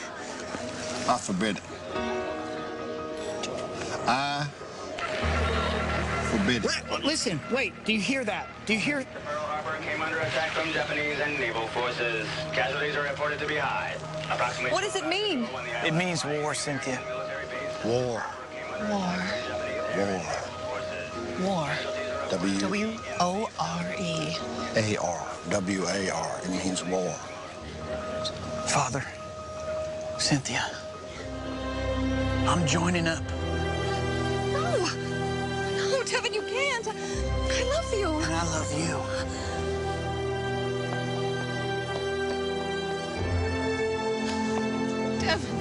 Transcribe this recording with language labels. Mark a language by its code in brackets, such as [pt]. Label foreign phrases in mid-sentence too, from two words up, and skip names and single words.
[en] I forbid it. I forbid it. listen, wait, do you hear that? Do you hear? Pearl Harbor came under attack from Japanese and naval forces. Casualties are reported to be high. Approximately. What does it mean? It means war, Cynthia. War. War. War. War. W-O-R-E. W-O-R-E. A-R. W-A-R. It means war. Father, Cynthia, I'm joining up. No. No, Devin, you can't. I love you. And I love you. Devin.